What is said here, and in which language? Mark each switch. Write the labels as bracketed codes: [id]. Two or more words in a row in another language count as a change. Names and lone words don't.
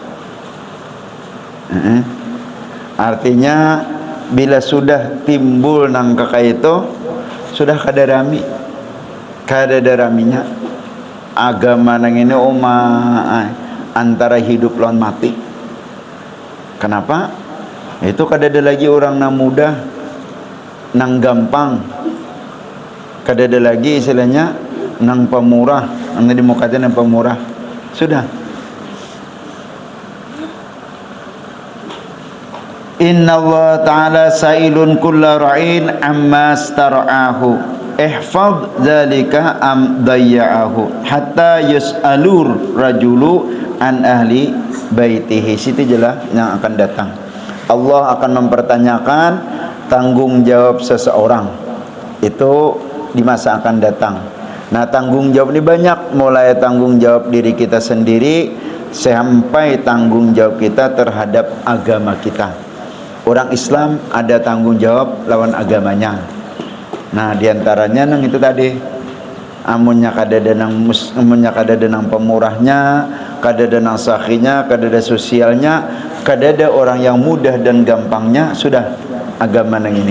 [bjn] Artinya bila sudah timbul nang kakak itu sudah kada daraminya agama nang ini antara hidup lawan mati. Kenapa? Itu kada ada lagi orang nang mudah nang gampang, kada ada lagi istilahnya nang pemurah, nang dimukati nang pemurah. Sudah. [ar] إن الله تعالى سائل كل راع عما استرعاه أحفظ ذلك أم ضيعه حتى يسأل الرجل عن أهل بيته. [id] Situ jelas yang akan datang. Allah akan mempertanyakan tanggung jawab seseorang itu di masa akan datang. Nah tanggung jawab ini banyak, mulai tanggung jawab diri kita sendiri sampai tanggung jawab kita terhadap agama kita. [bjn] Orang Islam ada tanggung jawab lawan agamanya. Nah diantaranya nang itu tadi, amunnya kada ada nang pemurahnya, kada ada nang sakhinya, kada ada sosialnya, kada ada orang yang mudah dan gampangnya, sudah agama nang ini.